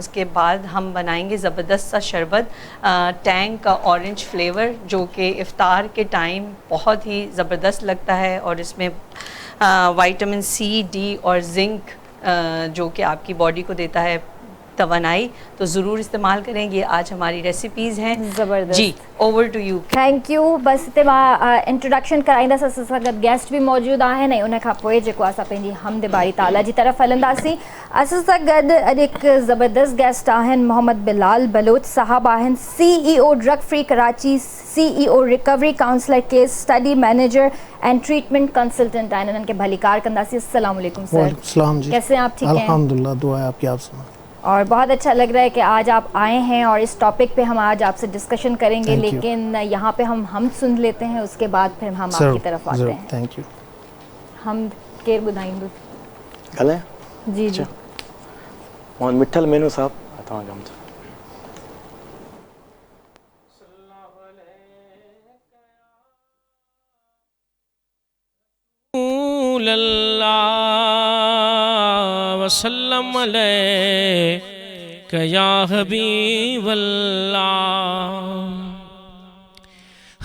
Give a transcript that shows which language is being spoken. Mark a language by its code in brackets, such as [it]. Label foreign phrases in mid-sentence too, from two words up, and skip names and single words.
[ur] اس کے بعد ہم بنائیں گے زبردست سا شربت، ٹینگ کا [en] ऑरेंज फ्लेवर, [ur] جو کہ افطار کے ٹائم بہت ہی زبردست لگتا ہے. اور اس میں وٹامن سی، ڈی اور زنک جو کہ آپ کی باڈی کو دیتا ہے توانائی، تو ضرور استعمال کریں. یہ آج ہماری ریسیپیز ہیں. ज़बरदस्त [en] Ji, over to you. Thank you. [sd] बस इते मां इंट्रोडक्शन कराईंदसि। असां सां गॾु गेस्ट बि मौजूदु आहिनि ऐं उन खां पोइ जेको असां पंहिंजी हमद बारी ताला जी तरफ़ हलंदासीं। असां सां गॾु अॼु हिकु ज़बरदस्त गेस्ट आहिनि, मोहम्मद बिलाल बलोच साहब आहिनि, [en] CEO Drug Free Karachi, CEO recovery counsellor, case study manager and treatment consultant آهن. [sd] इन्हनि खे भलीकार कंदासीं। [ar] السلام علیکم سر. وعلیکم السلام جی. [ur] کیسے ہیں آپ؟ ٹھیک ہیں الحمدللہ، دعا ہے آپ کی. آپ سنا. اور بہت اچھا لگ رہا ہے کہ آج آپ آئے ہیں اور اس ٹاپک پہ ہم آج آپ سے ڈسکشن کریں گے. لیکن یہاں پہ ہم سن لیتے ہیں، اس کے بعد پھر ہم آپ کی طرف آتے ہیں. [en] Thank you. [sd] हम केर ॿुधाईंदो? गले जी जी। मोहम्मद मिठल मेनू साहब तव्हां कम था। [ar] وسلم علیک یا حبیب اللہ.